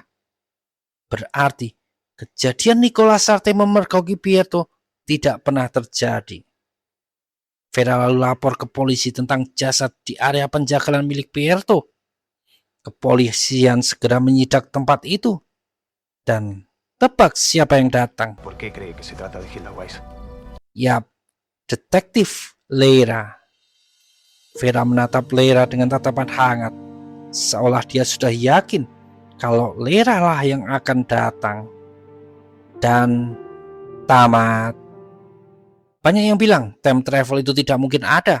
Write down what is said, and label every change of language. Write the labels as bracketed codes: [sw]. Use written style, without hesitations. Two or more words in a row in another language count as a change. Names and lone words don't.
[id] Berarti kejadian Nicolas Sarte memergoki Pierto tidak pernah terjadi. Vera lalu lapor ke polisi tentang jasad di area penjagalan milik Pierto. Kepolisian segera menyidak tempat itu. Dan tebak siapa yang datang. [es] ¿Por qué cree que se trata de Hilda Weiss? [id] Yap, detektif Lera. Vera menatap Lera dengan tatapan hangat, seolah dia sudah yakin kalau Lera lah yang akan datang. Dan tamat. Banyak yang bilang [en] time travel [id] itu tidak mungkin ada.